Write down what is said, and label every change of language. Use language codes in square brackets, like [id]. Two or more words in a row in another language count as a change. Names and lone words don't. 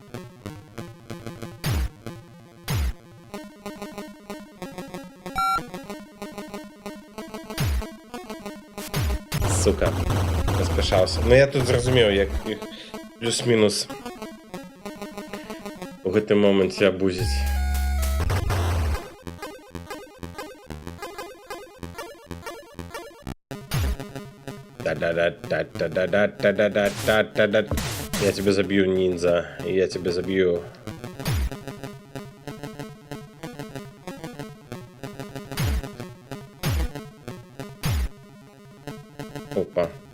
[ru] Сука. [uk] Розпишався. Ну я тут зрозумів, як їх плюс-мінус у гэтый момент абузить. [ru] Да-да-да-да-да-да-да-да-да-да-да. Я тебя забью, ниндзя. Я тебя забью. Опа.